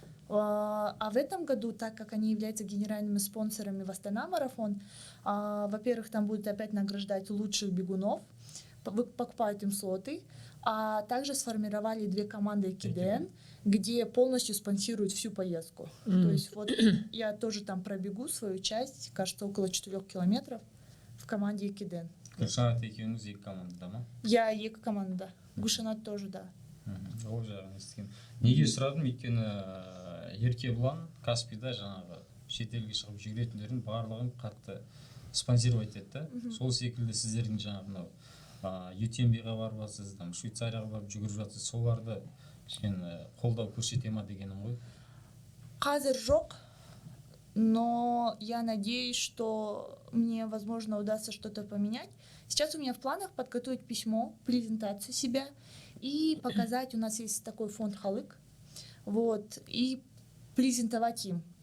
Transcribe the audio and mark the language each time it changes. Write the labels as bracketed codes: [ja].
[ru] А в этом году, так как они являются генеральными спонсорами в Астана марафон, во-первых, там будут опять награждать лучших бегунов, покупают им слоты, а также сформировали 2 команды Экиден, где полностью спонсируют всю поездку. То есть вот я тоже там пробегу свою часть, кажется, около 4 километров в команде Экиден. [kk] Гүлшанат екеуіңіз екі командада ма? Я екі команда. Гушанат [ru] тоже, да. [kk] Ол жағын естіген. Неге сұрадым, өйткені Еркебұлан Каспийда жаңағы шетелге шығып жүгіретіндердің барлығын қатты спонсировать етті. Сол секілді сіздердің жаңағы мынау UTMB-ға барып жатсыз, там Швейцарияға барып жүгіріп жатсыз, соларды кішкене қолдау көрсете ма дегенім ғой. Қазір жоқ, [ru] но я надеюсь, что мне, возможно, удастся что-то поменять. Сейчас у меня в планах подготовить письмо, презентацию себя и показать, у нас есть такой фонд Халык, вот, и презентовать им.